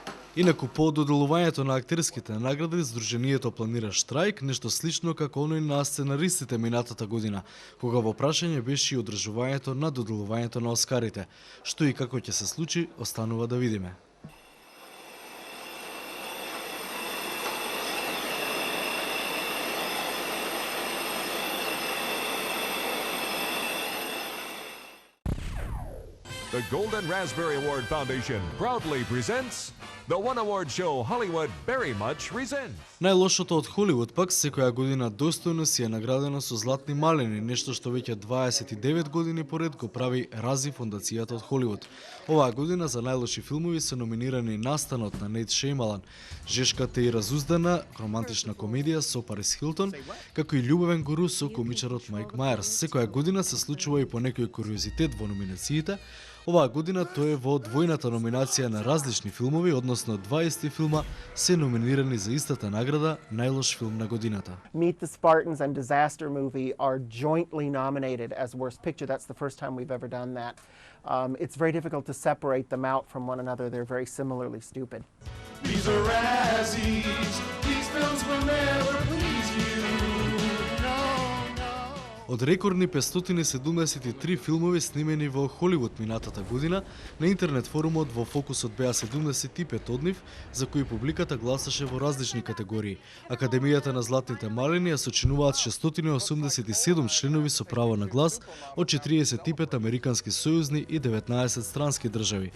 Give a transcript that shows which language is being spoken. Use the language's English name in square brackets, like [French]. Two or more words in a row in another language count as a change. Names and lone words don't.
[Macedonian] Инаку по доделувањето на актерските награди, Сдруженијето планира штрајк, нешто слично како оној на сценаристите минатата година, кога во прашање беше и одржувањето на доделувањето на Оскарите. Што и како ќе се случи, останува да видиме. [English] The Golden Raspberry Award Foundation proudly presents the One Award Show Hollywood Very Much Resents. [Macedonian] Најлошото од Холивуд пак секоја година достојно си е наградено со златни малини, нешто што веќе 29 години поред го прави Рази фондацијата од Холивуд. Оваа година за најлоши филмови се номинирани Настанот на Нейт Шеймалан, Жешката и разуздана, романтична комедија со Парис Хилтон, како и љубовен гуру со комичарот Майк Мајерс. Секоја година се случува и по некој куриозитет во номинациите. Оваа година тој е во двојната номинација на различни филмови, односно 20 филма се номинирани за истата награда најлош филм на годината. [English] Meet the Spartans and Disaster Movie are jointly nominated as Worst Picture. That's the first time we've ever done that. It's very difficult to separate them out from one another. They're very similarly stupid. These are Razzies. These films will never please you. [Macedonian] Од рекордни 573 филмови снимени во Холивуд минатата година, на интернет форумот во фокусот беа 75 од нив, за кои публиката гласаше во различни категории. Академијата на златните малини ја сочинуваат 687 членови со право на глас од 45 американски сојузни и 19 странски држави.